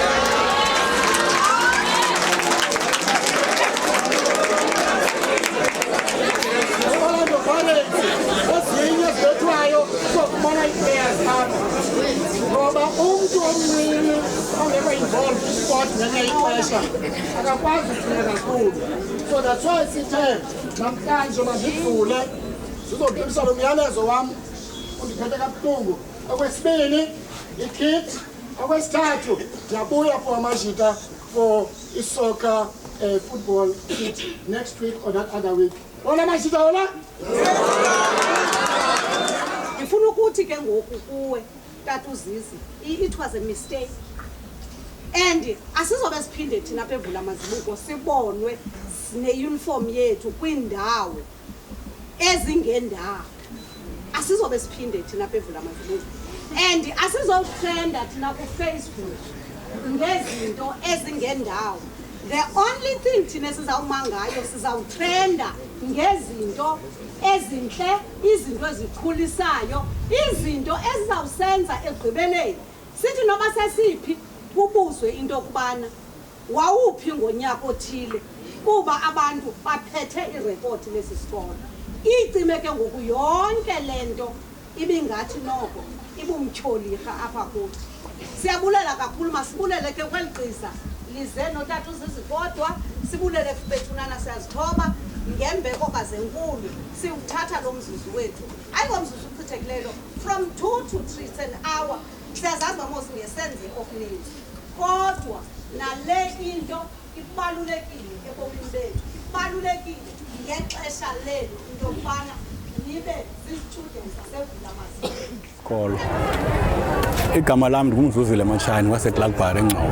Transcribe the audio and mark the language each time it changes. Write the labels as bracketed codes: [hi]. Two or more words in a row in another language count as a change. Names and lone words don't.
[xh] Ezinye zibethwayo zizofumana ii-players apha. Ngoba umntu omncinci ongekho involved kwesport ngenye ixesha akakwazi ukucinga kakhulu. [en] So that's why [xh] sithe namhlanje mandidlule sizodlulisa lo myalezo wam undiphethe kabuhlungu. Okwesibini, ikit. Okwesithathu, ndiyabuya for amajita for isoccer [en] football kit next week or that other week. [xh] Vulamazibuko. Ngifuna ukuthi ke ngoku kuwe tata Zizi, [en] it was a mistake. [xh] And asizobe siphinde thina apha eVulamazibuko sibonwe ne-uniform yethu kwindawo ezingendawo. Asizobe siphinde thina apha eVulamazibuko. And asizotrenda thina ku-Facebook ngezinto ezingendawo. [en] The only thing [xh] thina sizawuma ngayo sizawutrenda ngezinto ezinhle, izinto ezikhulisayo, izinto ezizawusenza egqibeleni. Sithi noba sesiphi kubuzwe into okubana wawuphi ngonyaka othile kuba abantu baphethe irekodi lesi sikolo. Icime ke ngoku yonke lento ibingathi noko ibumtyholirha apha kuthi. Siyabulela kakhulu, masibulele ke kweli gqiza lize notata Zizi Kodwa, sibulele kubethunana siyazithoba ngembeko kazenkulu siwuthatha lo mzuzu wethu. Ayingomzuzu uchithekileyo [en] from 2 to 3 it's an hour. [xh] Siyazazi mamos ngesenze okuninzi. Kodwa nale into ibalulekile ebomini bethu. Ibalulekile ngexesha lenu into yokubana nibe zii-students zaseVulamazibuko. Kolo. Igama lami ngumzuzile Matshani waseGlagbar eNgcobo.